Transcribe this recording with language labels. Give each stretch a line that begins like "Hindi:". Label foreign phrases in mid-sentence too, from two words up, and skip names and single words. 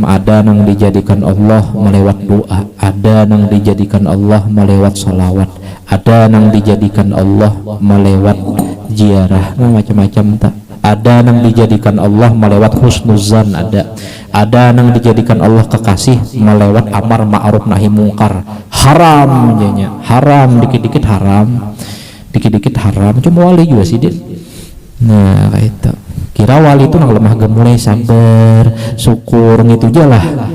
Banjar: Ada nang dijadikan Allah melewat doa, ada nang dijadikan Allah melewat salawat, ada nang dijadikan Allah melewat ziarah. Nah macam-macam tak. Ada nang dijadikan Allah melewat husnuzan, ada nang dijadikan Allah kekasih melewat
Arabic: amar ma'ruf nahi mungkar.
Indonesian: Haram jadinya, haram dikit-dikit haram, cuma wali juga sih dia. Nah kayak itu.
Banjar: Kira wali itu nang lemah gemulai sabar syukur gitu aja lah.